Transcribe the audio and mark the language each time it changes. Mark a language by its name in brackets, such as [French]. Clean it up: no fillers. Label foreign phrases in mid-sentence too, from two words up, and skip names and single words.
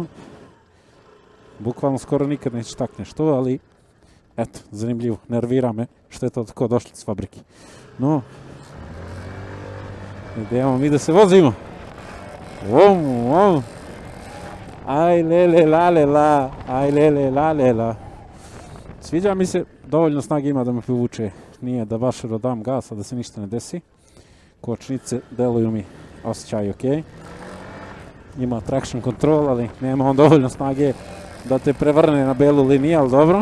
[Serbian] Bukvalno skoro nikad nećeš takneš to, ali eto, zanimljivo, nervira me što je to tako došlo s fabrike. No, idemo mi da se vozimo. Aj lele lale la, aj lele lale la. Sviđa mi se, dovoljno snage ima da me povuče. Nije da baš dam gasa, da se ništa ne desi. Kočnice deluju mi, osjećaj ok. Ima [English] traction control, [Serbian] ali nema on dovoljno snage da te prevrne na belu liniju, ali dobro.